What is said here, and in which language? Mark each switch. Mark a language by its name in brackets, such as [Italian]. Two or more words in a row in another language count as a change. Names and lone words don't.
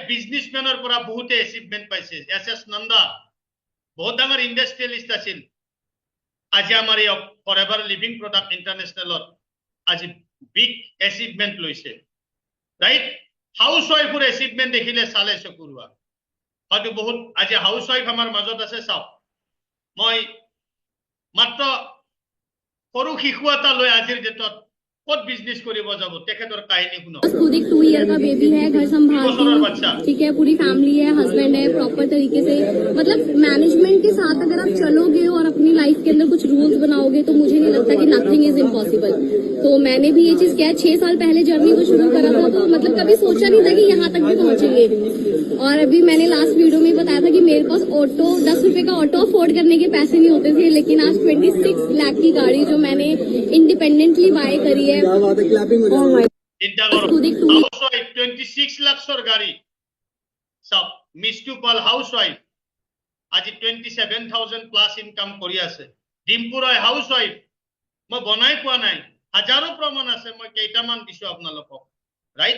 [Assamese] বিজনেছমেনৰ পৰা বহুতে এচিভমেন্ট পাইছে। এছ নন্দা বহুত ডাঙৰ ইণ্ডাষ্ট্ৰিয়েলিষ্ট আছিল, আজি আমাৰ এই ফৰএভাৰ লিভিং প্ৰডাক্ট ইণ্টাৰনেশ্যনেলত আজি [English] big achievement [Assamese] লৈছে, ৰাইট। হাউচ ৱাইফৰ এচিভমেন্ট দেখিলে চালে চকুৰুৱা। হয়তো বহুত আজি হাউচ ৱাইফ আমাৰ মাজত আছে চাওক। মই মাত্ৰ সৰু শিশু এটা লৈ আজিৰ ডেটত ক'ত বিজনেছ কৰিব যাব, তেখেতৰ কাহিনী শুনক। [Hindi] खुद एक 2 ईयर का बेबी है, घर संभालती बसोर बच्चा। हूँ, ठीक है, पूरी फैमिली है, हस्बैंड है, प्रॉपर तरीके से मतलब मैनेजमेंट के साथ अगर आप चलोगे और अपनी लाइफ के अंदर कुछ रूल्स बनाओगे तो मुझे नहीं लगता कि [English] nothing is impossible. [Hindi] तो मैंने भी ये चीज किया, 6 साल पहले जर्नी को शुरू करा था, तो मतलब कभी सोचा नहीं था कि यहाँ तक भी पहुंचेंगे। और अभी मैंने [English] last video [Hindi] में बताया था कि मेरे पास ऑटो 10 रुपए का ऑटो अफोर्ड करने के पैसे नहीं होते थे, लेकिन आज 26 लाख की गाड़ी जो मैंने इंडिपेंडेंटली बाय करी है। [Assamese] চিন্তা কৰক, [English] house wife [Assamese] 26 লাখৰ গাড়ী চাওক। মিষ্টু পাল [English] house wife [Assamese] আজি 27,000 প্লাছ ইনকাম কৰি আছে। ডিম্পু ৰয় [English] house wife, [Assamese] মই বনাই কোৱা নাই, হাজাৰো প্ৰমাণ আছে, মই কেইটামান দিছো আপোনালোকক, ৰাইট।